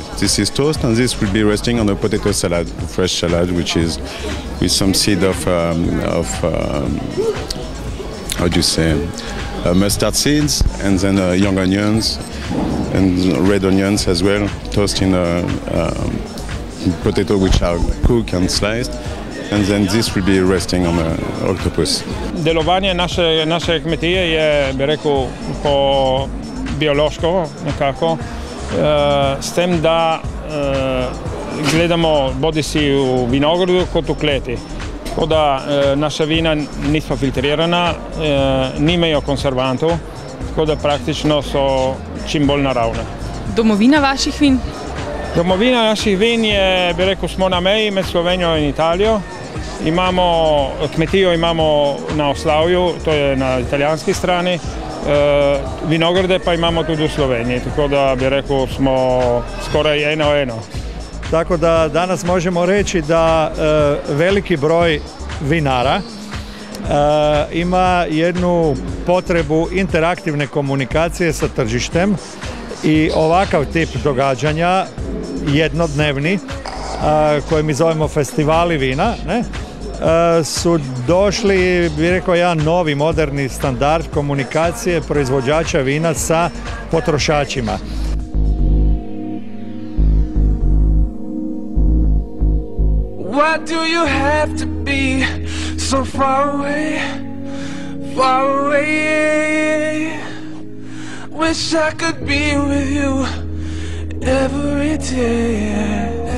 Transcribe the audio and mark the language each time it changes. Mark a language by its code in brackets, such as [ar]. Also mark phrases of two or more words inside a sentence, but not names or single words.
[en] This is toast, and this will be resting on a potato salad, fresh salad, which is with some seed of how do you say, mustard seeds, and then young onions and red onions as well, toast in potato which are cooked and sliced, and then this will be resting on the octopus. [sl] Delovanje naše kmetije je, bi rekel, po biološko nekako. S tem, da gledamo bodisi v vinogradu kot v kleti. Tako da naša vina niso filtrirana, nimajo konservantov, tako da praktično so čim bolj naravne. Domovina vaših vin? Domovina naših vin je, bi rekel, smo na meji med Slovenijo in Italijo. Kmetijo imamo na Oslavju, to je na italijanski strani. Vinograde pa imamo tudi v Sloveniji, tako da bi rekel, smo skoraj 1:1. [hr] Tako da danas možemo reći da veliki broj vinara ima jednu potrebu interaktivne komunikacije sa tržištem i ovakav tip događanja, jednodnevni, koje mi zovemo festivali vina, su došli, bih rekao, jedan novi moderni standard komunikacije proizvođača vina sa potrošačima. [en] Why do you have to be so far away, far away? Wish I could be with you every day.